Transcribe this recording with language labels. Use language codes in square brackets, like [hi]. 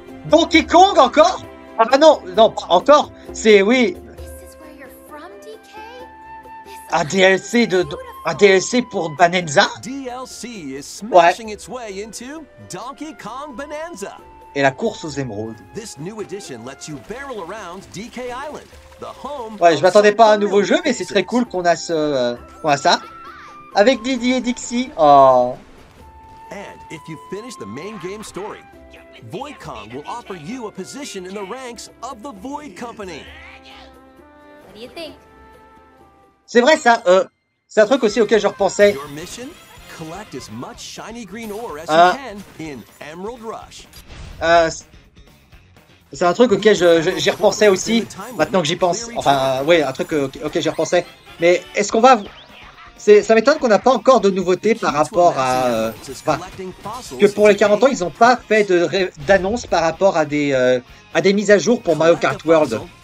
[fr] Donkey Kong encore? Ah bah non, pas encore. C'est oui. Un DLC un DLC pour Bonanza. [en] DLC is smashing its way into Donkey Kong Bonanza. [fr] Et la course aux émeraudes. [en] This new edition lets you barrel around DK Island, the home. [fr] Ouais, je m'attendais pas à un nouveau jeu, mais c'est très cool qu'on a ça. Avec Didi et Dixie. Oh. [en] And if you finish the main game story, Void Kong will offer you a position in the ranks of the Void Company. What do you think? [fr] C'est vrai ça, c'est un truc aussi auquel je repensais. [en] Your mission? Collect as much shiny green ore as you can in Emerald Rush. [fr] C'est un truc auquel j'y repensais aussi, maintenant que j'y pense. Enfin, ouais, un truc auquel j'y repensais. Mais est-ce qu'on va... Ça m'étonne qu'on n'a pas encore de nouveautés par rapport à... que pour les 40 ans, ils n'ont pas fait d'annonce par rapport à des mises à jour pour Mario Kart World.